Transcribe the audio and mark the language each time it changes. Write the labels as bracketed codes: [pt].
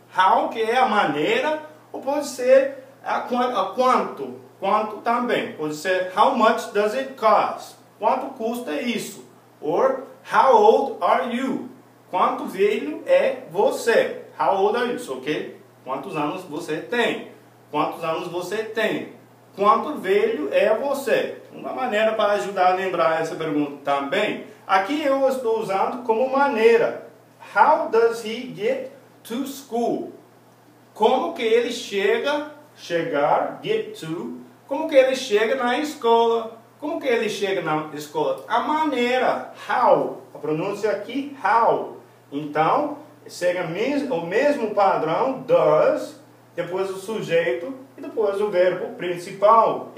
[pt] How, que é a maneira, ou pode ser a quanto. Quanto também. Pode ser [en] how much does it cost? [pt] Quanto custa isso? [en] Or how old are you? [pt] Quanto velho é você? [en] How old are you? [pt] Ok? Quantos anos você tem? Quantos anos você tem? Quanto velho é você? Uma maneira para ajudar a lembrar essa pergunta também. Aqui eu estou usando como maneira. [en] How does he get to school? [pt] Como que ele chegar, get to, como que ele chega na escola? Como que ele chega na escola? A maneira, how. A pronúncia aqui, how. Então, segue o mesmo padrão, does, depois o sujeito e depois o verbo principal.